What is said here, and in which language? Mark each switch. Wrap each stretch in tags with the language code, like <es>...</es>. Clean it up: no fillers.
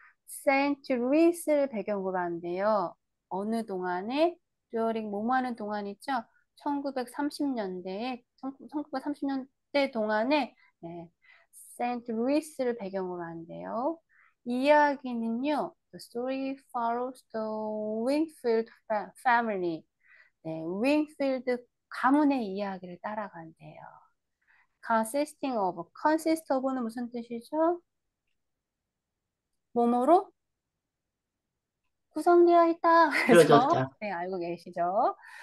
<ko>Saint Louis를 배경으로 한대요. 어느 동안에 during 뭐뭐 하는 동안 있죠? 1930년대에 1930년대 동안에 네, Saint Louis를 배경으로 한대요. 이 이야기는요.</ko> <en>The story follows the Wingfield family.</en> <ko>네, 윙필드 가문의 이야기를 따라간대요. consist of는 무슨 뜻이죠? 뭐뭐로 구성되어 있다. 그래서 이루어졌다. 네, 알고 계시죠?</ko>